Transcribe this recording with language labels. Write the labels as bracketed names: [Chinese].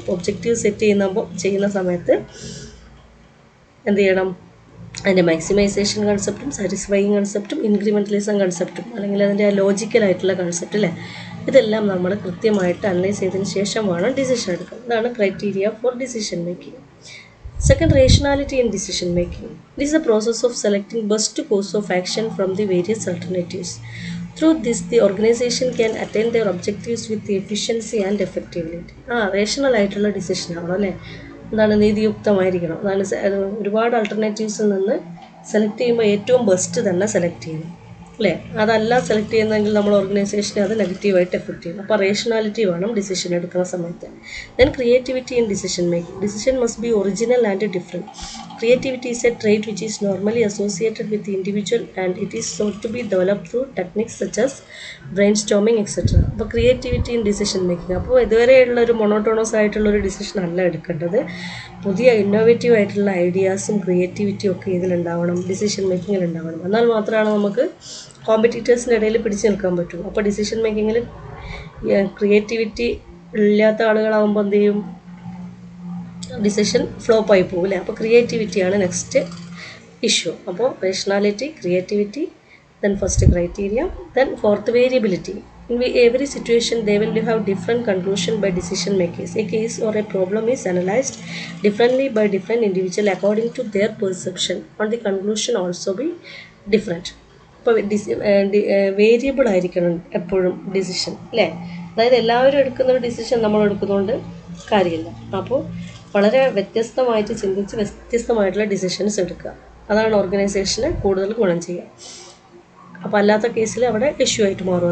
[Malayalam] അപ്പോൾ objective set ചെയ്യുന്ന സമയത്ത് എന്ത് ചെയ്യണം, അതിൻ്റെ മാക്സിമൈസേഷൻ കൺസെപ്റ്റും സാറ്റിസ്ഫൈയിങ് കൺസെപ്റ്റും ഇൻക്രിമെൻ്റലിസം കൺസെപ്റ്റും അല്ലെങ്കിൽ അതിൻ്റെ ലോജിക്കലായിട്ടുള്ള കൺസെപ്റ്റ് അല്ലേ, ഇതെല്ലാം നമ്മൾ കൃത്യമായിട്ട് അനലൈസ് ചെയ്തതിന് ശേഷം വേണം ഡിസിഷൻ എടുക്കാൻ. ഇതാണ് criteria four decision making. [English] Second, rationality in decision making. This is the process of selecting best course of action from the various alternatives. Through this, the organization can attain their objectives with the efficiency and effectivity. [Malayalam] Rational ആയിട്ടുള്ള decision ആണോ അല്ലേ, എന്താണ് നീതിയുക്തമായിരിക്കണം. അതാണ് ഒരുപാട് ആൾട്ടർനേറ്റീവ്സിൽ നിന്ന് select ചെയ്യുമ്പോൾ ഏറ്റവും best തന്നെ സെലക്ട് ചെയ്യണം അല്ലേ. അതല്ല സെലക്ട് ചെയ്യുന്നതെങ്കിൽ നമ്മൾ ഓർഗനൈസേഷനെ അത് നെഗറ്റീവായിട്ട് എഫക്റ്റ് ചെയ്യും. അപ്പോൾ റേഷണാലിറ്റി വേണം ഡിസിഷൻ എടുക്കുന്ന സമയത്ത്. [English] Then creativity in decision making. Decision must be original and different. Creativity is a trait which is normally associated with the individual and it is sought to be developed through techniques such as brainstorming etc. [Malayalam] അപ്പോൾ [English] creativity in decision making, [Malayalam] അപ്പോൾ ഇതുവരെയുള്ള ഒരു monotonous ആയിട്ടുള്ളൊരു decision അല്ല എടുക്കേണ്ടത്. പുതിയ innovative ആയിട്ടുള്ള ഐഡിയാസും ക്രിയേറ്റിവിറ്റിയും ഒക്കെ ഇതിലുണ്ടാവണം, ഡിസിഷൻ മേക്കിങ്ങിൽ ഉണ്ടാവണം. എന്നാൽ മാത്രമാണ് നമുക്ക് കോമ്പറ്റീറ്റേഴ്സിൻ്റെ ഇടയിൽ പിടിച്ചു നിൽക്കാൻ പറ്റും. അപ്പോൾ ഡിസിഷൻ മേക്കിങ്ങിൽ ക്രിയേറ്റിവിറ്റി ഇല്ലാത്ത ആളുകളാകുമ്പോൾ എന്ത് ചെയ്യും, ഡിസിഷൻ ഫ്ലോപ്പ് ആയി പോകും അല്ലേ. അപ്പോൾ ക്രിയേറ്റിവിറ്റിയാണ് നെക്സ്റ്റ് ഇഷ്യൂ. അപ്പോൾ rationality, creativity, [English] Then first criteria, then fourth variability. In every situation, they will have different conclusion by decision makers. A case or a problem is analyzed differently by different individuals according to their perception, and the conclusion also be different. [Malayalam] ഇപ്പോൾ variable ആയിരിക്കണം എപ്പോഴും decision, അല്ലേ? അതായത് എല്ലാവരും എടുക്കുന്ന ഒരു decision നമ്മൾ എടുക്കുന്നതുകൊണ്ട് കാര്യമില്ല. അപ്പോൾ വളരെ വ്യത്യസ്തമായിട്ട് ചിന്തിച്ച് വ്യത്യസ്തമായിട്ടുള്ള ഡിസിഷൻസ് എടുക്കുക. അതാണ് ഓർഗനൈസേഷന് കൂടുതൽ ഗുണം ചെയ്യുക. അപ്പോൾ അല്ലാത്ത കേസിൽ അവിടെ ഇഷ്യൂ ആയിട്ട് മാറും.